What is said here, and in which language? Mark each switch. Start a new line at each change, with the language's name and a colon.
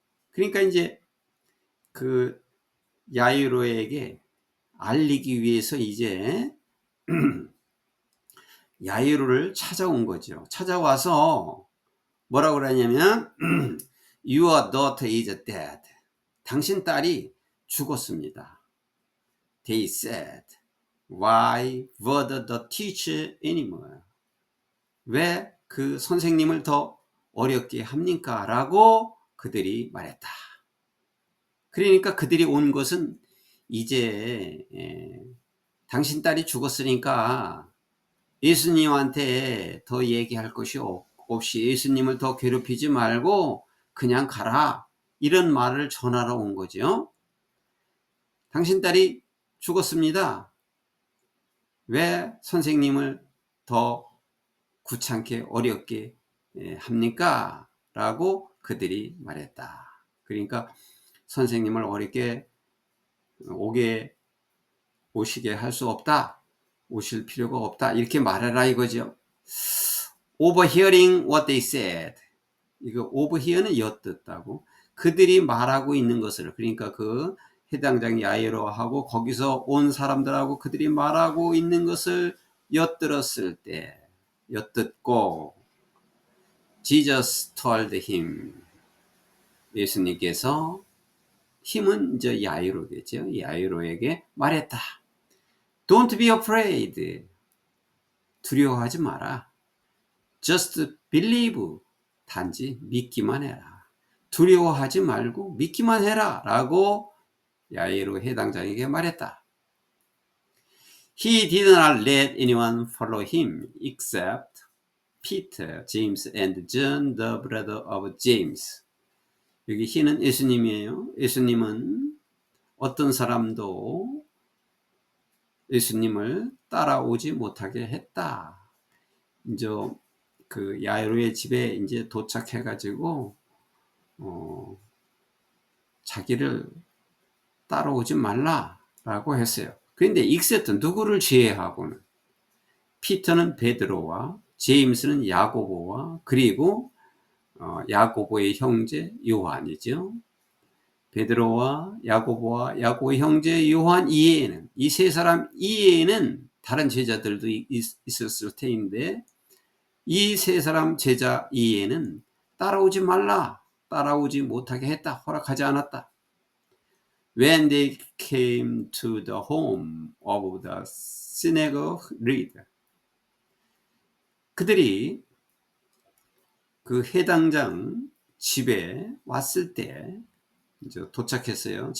Korean: 그러니까 이제 그 야이로에게 알리기 위해서 이제 야이로를 찾아온 거죠. 찾아와서 뭐라고 그러냐면
English: Your daughter is dead.
Korean: 당신 딸이 죽었습니다.
English: They said, Why bother the teacher anymore?
Korean: 왜 그 선생님을 더 어렵게 합니까? 라고 그들이 말했다. 그러니까 그들이 온 것은 이제 당신 딸이 죽었으니까 예수님한테 더 얘기할 것이 없이 예수님을 더 괴롭히지 말고 그냥 가라. 이런 말을 전하러 온 거죠. 당신 딸이 죽었습니다. 왜 선생님을 더 귀찮게 어렵게 합니까? 라고 그들이 말했다. 그러니까 선생님을 어렵게 오시게 할 수 없다. 오실 필요가 없다. 이렇게 말해라 이거죠.
English: Overhearing what they said.
Korean: 이거 overhear는 엿듣다고. 그들이 말하고 있는 것을, 그러니까 그 해당장 야이로하고 거기서 온 사람들하고 그들이 말하고 있는 것을 엿들었을 때, 엿듣고
English: Jesus told him.
Korean: 예수님께서, 힘은 이제 야이로겠죠. 야이로에게 말했다.
English: Don't be afraid.
Korean: 두려워하지 마라.
English: Just believe.
Korean: 단지 믿기만 해라. 두려워하지 말고 믿기만 해라. 라고 야이로 해당장에게 말했다.
English: He did not let anyone follow him except Peter, James, and John, the brother of James.
Korean: 여기 he는 예수님이에요. 예수님은 어떤 사람도 예수님을 따라오지 못하게 했다. 이제 그 야이로의 집에 이제 도착해가지고 자기를 따라오지 말라라고 했어요. 그런데 익셉트 누구를 제외하고는 피터는 베드로와 제임스는 야고보와 그리고 야고보의 형제 요한이죠. 베드로와 야고보와 야고보의 형제 요한 이외에는 이 세 사람 이외에는 다른 제자들도 있었을 테인데 이 세 사람 제자 이외에는 따라오지 말라, 따라오지 못하게 했다, 허락하지 않았다.
English: When they came to the home of the synagogue leader,
Korean: 그들이 그 해당장 집에 왔을 때, 이제 도착했어요.